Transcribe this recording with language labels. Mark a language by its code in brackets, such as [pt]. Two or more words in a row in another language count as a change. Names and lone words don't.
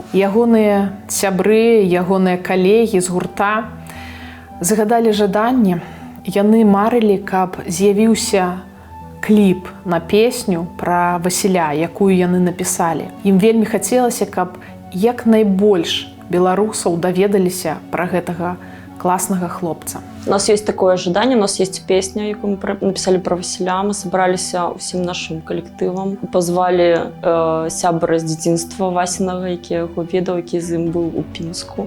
[be] Ягоныя сябры, ягоныя калегі з гурта загадалі жаданне. Яны марылі, каб з'явіўся кліп на песню пра Васіля, якую яны напісалі. Ім вельмі хацелася, каб як найбольш беларусаў даведаліся пра гэтага класнага хлопца. [ru] У нас есть такое ожидание, у нас есть песня, [be] якую мы написали про Василя. [ru] Мы собралися усім нашим коллективом, позвали [be] сябра з дзяцінства Васінага, які яго ведаў, які з ім быў у Пінску.